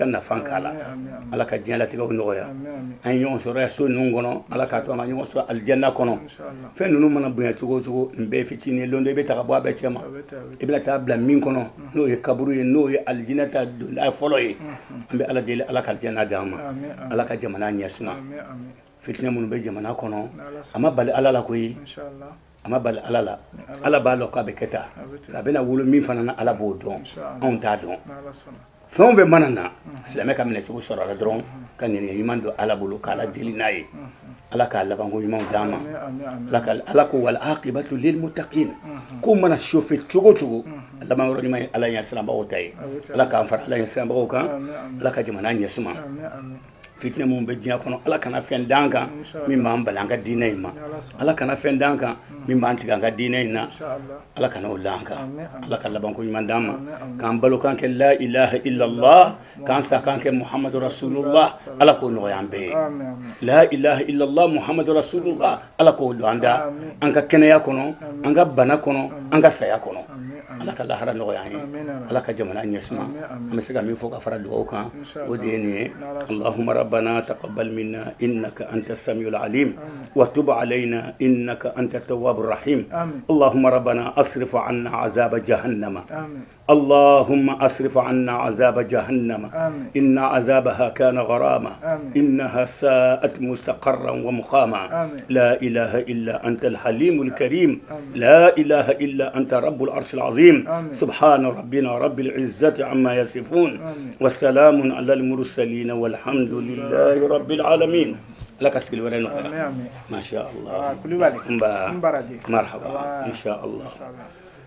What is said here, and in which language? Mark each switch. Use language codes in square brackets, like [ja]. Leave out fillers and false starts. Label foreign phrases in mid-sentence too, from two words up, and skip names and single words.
[bm] nafa k'a la Ala ka diɲɛ latigɛw nɔgɔya an ye ɲɔgɔn sɔrɔ yan so ninnu kɔnɔ Ala k'a to an ka ɲɔgɔn sɔrɔ alijanna kɔnɔ fɛn ninnu mana bonya cogo o cogo nin bɛɛ ye fitinin ye don dɔ i bɛ ta ka bɔ a bɛɛ cɛ ma i bɛna taa bila min kɔnɔ n'o ye kaburu ye n'o ye alijinɛ ta donda fɔlɔ ye an bɛ Ala deli Ala ka alijanna d'an ma Ala ka jamana ɲɛsuma fitinɛ minnu bɛ jamana kɔnɔ a ma bali Ala la koyi a ma bali Ala la Ala b'a dɔn k'a bɛ kɛ tan a bɛna wolo min fana na Ala b'o dɔn anw t'a dɔn fɛn bɛ mana na silamɛ ka minɛ cogo sɔrɔ a la dɔrɔn ka ŋaniya ɲuman don ala bolo k'ala deli n'a ye ala k'a labanko ɲumanw d'an ma ala ko [ar] والعاقبة للمتقين [bm] ko mana chauffer cogo cogo laban yɔrɔ ɲuman ye ala ɲɛ siranbagaw ta ye ala k'an fara ala ɲɛ siranbagaw kan ala ka jamana ɲɛsuma fitinɛ mun bɛ diɲɛ kɔnɔ ala kana fɛn d'an kan min b'an bali an ka diinɛ in ma ala kana fɛn d'an kan min b'an tigɛ an ka diinɛ in na ala kana o d'an kan ala ka labanko ɲuman d'an ma k'an balo k'an kɛ [ar] لا إله إلا الله [bm] k'an sa k'an kɛ [ar] محمد رسول الله [bm] ala k'o nɔgɔya an bɛɛ ye [ar] لا إله إلا الله محمد رسول الله [bm] ala k'o don an da an ka kɛnɛya kɔnɔ an ka bana kɔnɔ an ka saya kɔnɔ ala ka lahara nɔgɔya an ye ala ka jamana ɲɛsuma an bɛ se ka min fɔ ka fara dugawu kan o de ye nin ye [ar] اللهم ربنا تقبل منا إنك أنت السميع العليم وتب علينا إنك أنت التواب الرحيم اللهم ربنا اصرف عنا عذاب جهنم اللهم أصرف عنا عذاب جهنم إن عذابها كان غراما إنها ساءت مستقرا ومقاما لا إله إلا أنت الحليم الكريم لا إله إلا أنت رب العرش العظيم سبحان ربنا رب العزة عما يصفون والسلام على المرسلين والحمد لله رب العالمين لك أسكيل ورين ما شاء الله مرحبا إن شاء الله